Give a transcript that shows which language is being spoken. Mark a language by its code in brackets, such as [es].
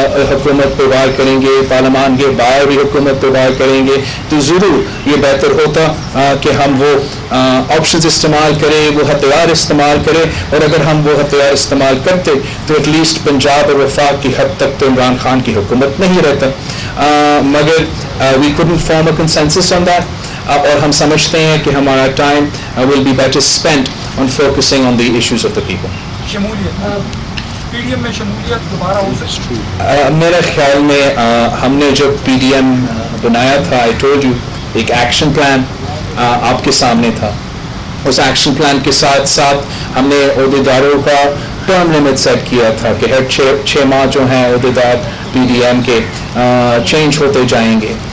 [ur] حکومت پہ وار کریں گے, پارلیمان کے باہر بھی حکومت پہ وار کریں گے, تو ضرور یہ بہتر ہوتا کہ ہم وہ آپشنز استعمال کریں, وہ ہتھیار استعمال کریں, اور اگر ہم وہ ہتھیار استعمال کرتے تو ایٹ لیسٹ پنجاب اور وفاق کی حد تک تو عمران خان کی حکومت نہیں رہتا. مگر [en] we couldn't form a consensus on that, [ur] اور ہم سمجھتے ہیں کہ ہمارا time [en] will be better spent on focusing on the issues of the people. [ur] شمولیت پی ڈی ایم میں شمولیت دوبارہ ہو سکتی ہے؟ میرے خیال میں ہم نے جب پی ڈی ایم بنایا تھا, [en] I told you, [ur] ایک ایکشن پلان آپ کے سامنے تھا. اس ایکشن پلان کے ساتھ ساتھ ہم نے عہدیداروں کا ٹرم لمٹ سیٹ کیا تھا کہ ہر 6 ماہ جو ہیں عہدیدار پی ڈی ایم کے چینج ہوتے جائیں گے.